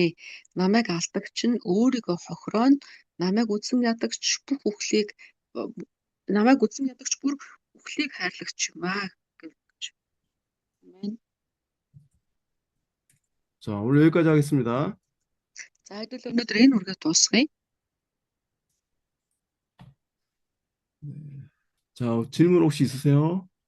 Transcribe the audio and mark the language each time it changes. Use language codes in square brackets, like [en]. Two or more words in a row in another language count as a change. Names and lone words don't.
[mn] Намайг алдагч нь өөрийгөө хохирооно. Намайг үзэн ядагч бүх үхлийг бүр үхлийг хайрлагч юм аа гэж. Амен. [ko] 자, 오늘 여기까지 하겠습니다. [mn] За хэдүүл өнөөдөр энэ үргээ дуусгая. [ko] 자, 질문 혹시 있으세요?